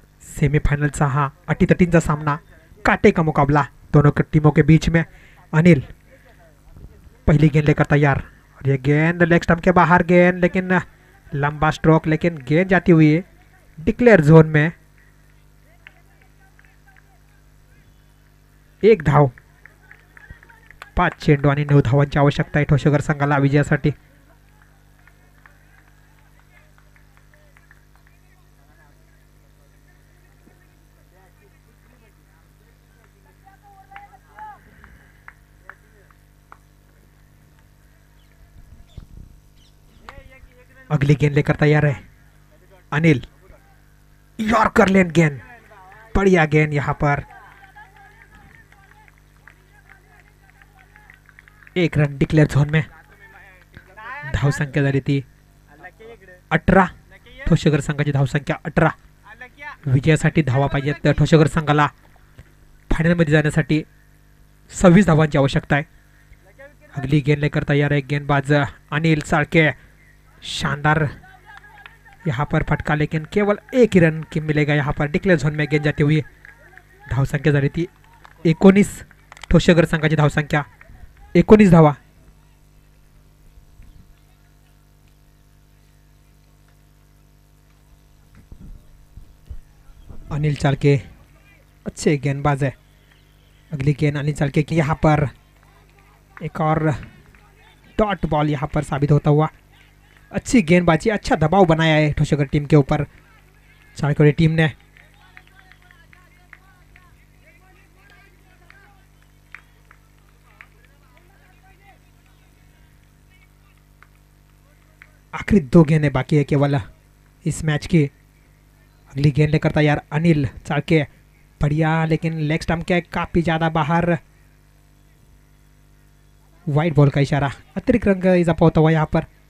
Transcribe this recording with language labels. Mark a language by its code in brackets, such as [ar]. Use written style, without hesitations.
[mr] सेमीफाइनलचा हा अटीतटींचा सामना, [hi] कांटे का मुकाबला दोनों टीमों के बीच में। अनिल पहली गेंद लेकर तैयार और ये गेंद लेग स्टंप के बाहर गेंद, लेकिन लंबा स्ट्रोक, लेकिन गेंद जाती हुई डिक्लेयर जोन में। [mr] 1 धाव, 5 चेंडू आणि 9 धावांची आवश्यकता आहे ठोसगर संघाला विजयासाठी। [hi] अगली गेंद लेकर तैयार है अनिल। यॉर्कर लेन गेंद, बढ़िया गेंद यहाँ पर, 1 रन डिक्लेअर झोन में. [mr] धावसंख्या झाली ती 18. ठोसेघर संघाची धावसंख्या 18. विजयासाठी धावा पाहिजेत ठोसेघर संघाला. फायनलमध्ये जाण्यासाठी 26 धावांची आवश्यकता आहे. [hi] अगली गेंद लेकर तैयार है गेंदबाज अनिल चाळके. शानदार यहाँ पर फटका, लेकिन केवल 1 ही रन की मिलेगा यहाँ पर. डिक्लेअर झोन में गेंद जाती हुई. [mr] धावसंख्या झाली ती 19. ठोसेघर संघाची धावसंख्या 19 धावा. [hi] अनिल चाळके अच्छे गेंदबाज है. अगली गेंद अनिल चाळके की यहाँ पर. एक और डॉट बॉल यहाँ पर साबित होता हुआ. अच्छी गेंदबाजी, अच्छा दबाव बनाया है ठोसेघर टीम के ऊपर चाळके टीम ने. आखिरी 2 गेंदें बाकी है केवल इस मैच की. अगली गेंद लेकर तैयार अनिल चाळके. बढ़िया, लेकिन लेग स्टंप के काफी ज्यादा बाहर. वाइट बॉल का इशारा. अतिरिक्त रन का इजाफा होता हुआ यहाँ पर.